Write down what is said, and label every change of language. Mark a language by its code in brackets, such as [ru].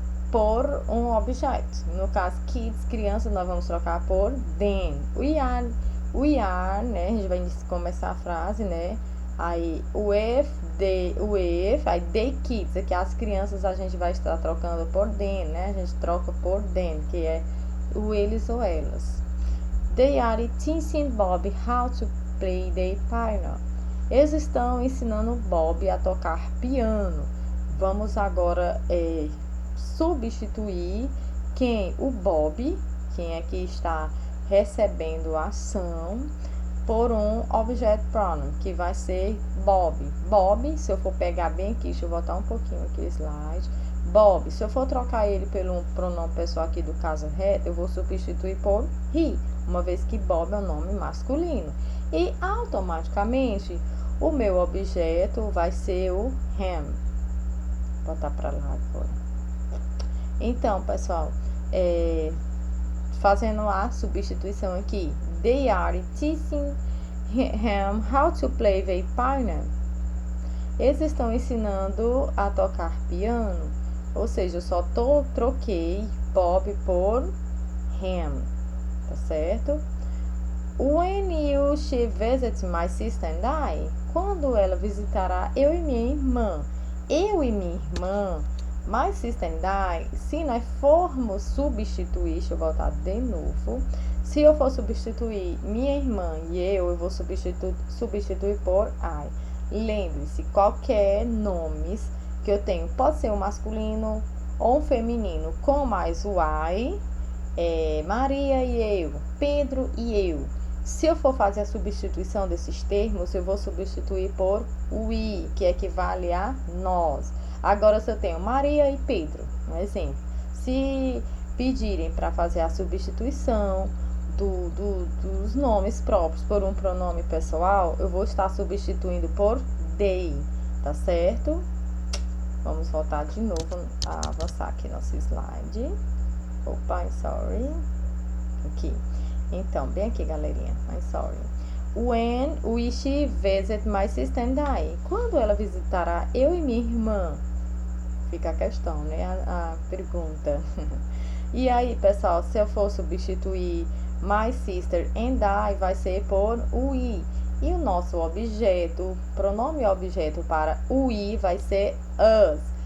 [pt] Por um objeto. No caso, kids, crianças, nós vamos trocar por them. [en] We are, [pt] né? A gente vai começar a frase, né? [en] Aí, with, aí, the kids. [pt] Aqui, as crianças, a gente vai estar trocando por them, né? A gente troca por them, que é o eles ou elas. [en] They are teaching Bob how to play the piano. [pt] Eles estão ensinando Bob a tocar piano. Vamos agora substituir quem? O Bob, quem é que está recebendo a ação, por um object pronoun, que vai ser Bob. Bob, se eu for pegar bem aqui, deixa eu voltar um pouquinho aqui o slide. Bob, se eu for trocar ele pelo pronome pessoal aqui do caso reto, eu vou substituir por he, uma vez que Bob é um nome masculino. E automaticamente o meu objeto vai ser o him. Vou botar para lá agora. Então, pessoal, fazendo a substituição aqui. [en] They are teaching him how to play the piano. [pt] Eles estão ensinando a tocar piano. Ou seja, eu só troquei Bob por him. Tá certo? [en] When you she visit my sister and I? [pt] Quando ela visitará eu e minha irmã. Eu e minha irmã. [en] My sister and I. [pt] Se nós formos substituir, deixa eu voltar de novo. Se eu for substituir minha irmã e eu vou substituir por I. Lembre-se, qualquer nomes que eu tenho pode ser um masculino ou um feminino com mais o I. Maria e eu, Pedro e eu. Se eu for fazer a substituição desses termos, eu vou substituir por we, que equivale a nós. Agora, se eu tenho Maria e Pedro, um exemplo. Se pedirem para fazer a substituição dos nomes próprios por um pronome pessoal, eu vou estar substituindo por they, tá certo? Vamos voltar de novo a avançar aqui nosso slide. Opa, [en] I'm sorry. [pt] Aqui. Então, bem aqui, galerinha. [en] I'm sorry. When will she visit my sister and I? [pt] Quando ela visitará eu e minha irmã? Fica a questão, né? A pergunta. E aí, pessoal, se eu for substituir [en] my sister and I, [pt] vai ser por we. E o nosso objeto, pronome objeto para we vai ser us.